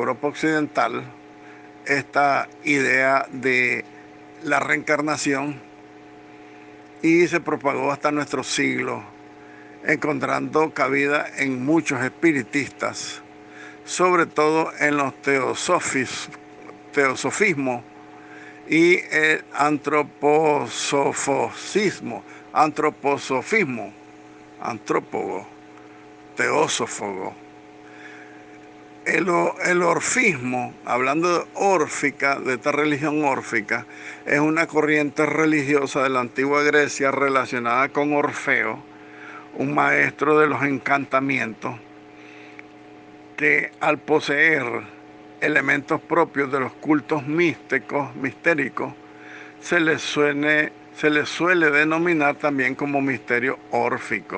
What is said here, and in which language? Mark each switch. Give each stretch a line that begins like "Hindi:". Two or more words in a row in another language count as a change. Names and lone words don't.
Spanish: Europa occidental, esta idea de la reencarnación y se propagó hasta nuestro siglo, encontrando cabida en muchos espiritistas, sobre todo en los teosofismos y el antroposofismo, antrópogo, teósófogo. El orfismo, hablando de órfica, de esta religión órfica, es una corriente religiosa de la antigua Grecia relacionada con Orfeo, un maestro de los encantamientos, que al poseer elementos propios de los cultos mistéricos, se les suele denominar también como misterio órfico.